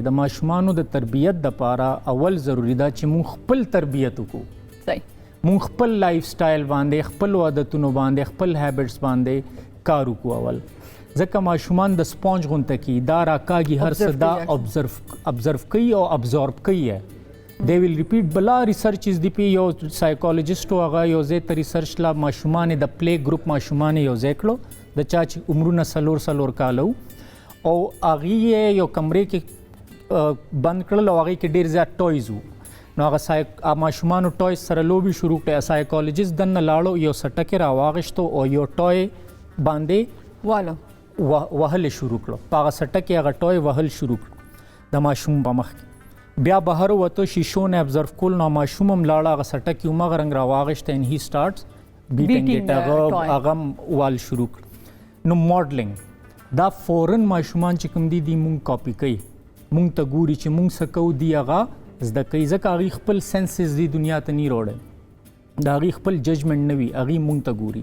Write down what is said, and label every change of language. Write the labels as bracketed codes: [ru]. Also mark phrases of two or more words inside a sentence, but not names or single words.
[ps] د ماشومانو د تربیت دپاره اول ضروري ده چې مونږ خپل تربیت وکړو، مونږ خپل [en] life style [ps] باندې، خپل عادتونو باندې، خپل هیبټس باندې کار وکړو اول، ځکه ماشومان د سپونج غونته کی دا راکاږي هر څه دا ابزرو کوي او ابزورب کوي. [en] they will repeat [ps] بلا ریسرچز دی پی یو سایکولوژیسټ هغه یو ځای ته ریسرچ لا ماشومان د [en] play group [ps] ماشومان یو ځای کړو د چا چې عمرونه 4 کاله او هغې یو کمرې کې بند کړل او هغې کې ډېر زیات ټویز وو، نو هغه ماشومانو ټویز سره لوبې شروع کړې. سایکولوژیسټ دننه لاړو، یو سټکې راواغېشتو او یو ټوی باندې وهل شروع کړو، په هغه سټکې هغه ټوی وهل شروع کړو د ماشوم په مخ کې. بیا بهر وته شیشو نه ابزرو کول، نو ماشوم هم لاړه هغه سټکې همغه رنګ راواغېشته [en] and he starts beating it، [ps] هغه وال شروع کړ. نو ماډلینګ دا فورن ماشومان چې کوم دي مونږ کاپي کوي، مونږ ته ګوري چې مونږ څه کوو دی هغه زده کوي، ځکه هغې خپل سینسز دی دنیا ته نه راوړی، د هغې خپل ججمنټ نه وي، هغې مونږ ته ګوري.